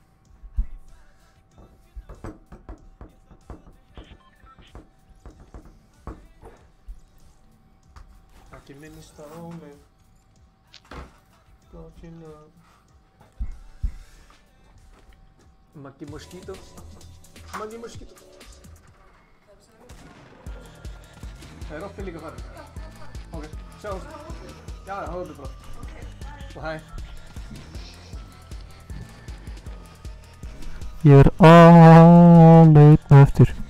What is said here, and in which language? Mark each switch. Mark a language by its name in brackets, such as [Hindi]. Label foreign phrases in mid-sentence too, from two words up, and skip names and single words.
[Icelandic] Ekki minnast á mig. [English] Got you know. Maggi Mosquito. [Icelandic] Maggi Mosquito. Það oppi líka farin. Ok, sjáumst. Já, hóðu bara. Og hæ. Ég aleinn eftir.